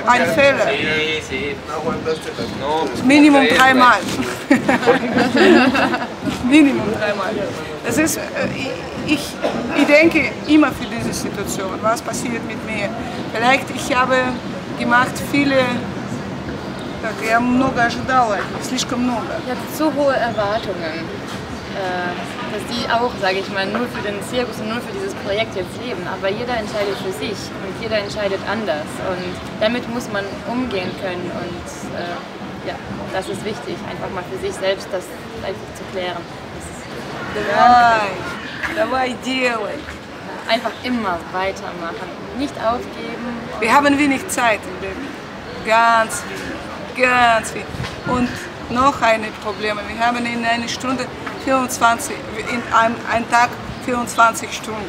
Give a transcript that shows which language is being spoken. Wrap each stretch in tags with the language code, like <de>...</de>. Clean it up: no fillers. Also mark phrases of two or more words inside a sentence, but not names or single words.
<de>ein Fehler. Minimum 3 Mal. Minimum 3 Mal. Das ist, ich denke immer für diese Situation, was passiert mit mir. Vielleicht ich habe gemacht viele,</de> <ru>я много ожидала, слишком много.</ru> <de>Ich hatte so hohe Erwartungen, dass die auch, sage ich mal, nur für den Zirkus und nur für dieses Projekt jetzt leben. Aber jeder entscheidet für sich und jeder entscheidet anders. Und damit muss man umgehen können. Und ja, das ist wichtig, einfach mal für sich selbst das einfach zu klären.</de> <ru>Давай, делай.</ru> <de>Einfach immer weitermachen, nicht aufgeben. Wir haben wenig Zeit im Leben. Ganz wenig, ganz wenig. Und noch ein Problem, wir haben in einer Stunde 24, in einem Tag 24 Stunden.</de>